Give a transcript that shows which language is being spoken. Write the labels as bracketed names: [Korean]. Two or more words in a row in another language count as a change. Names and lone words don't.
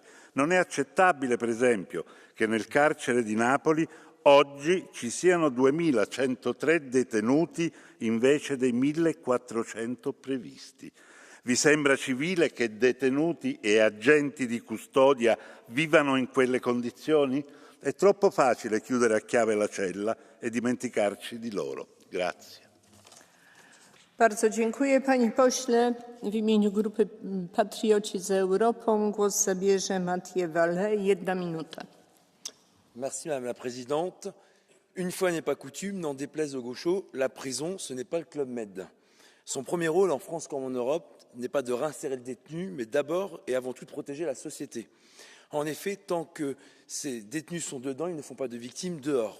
[Italian] Non è accettabile, per esempio, che nel carcere di Napoli oggi ci siano 2.103 detenuti invece dei 1.400 previsti. Vi sembra civile che detenuti e agenti di custodia vivano in quelle condizioni? È troppo facile chiudere a chiave la cella e dimenticarci di loro. Grazie. [Polish] Bardzo dziękuję, panie pośle. W imieniu Grupy Patrioci za Europą głos zabierze Mathieu Vallet. 1 minuta. [French] Merci Madame la Présidente. Une fois n'est pas coutume, n'en déplaise aux gauchos, la prison, ce n'est pas le Club Med. Son premier rôle, en France comme en Europe, n'est pas de réinsérer le détenu, mais d'abord et avant tout de protéger la société. En effet, tant que ces détenus sont dedans, ils ne font pas de victimes dehors.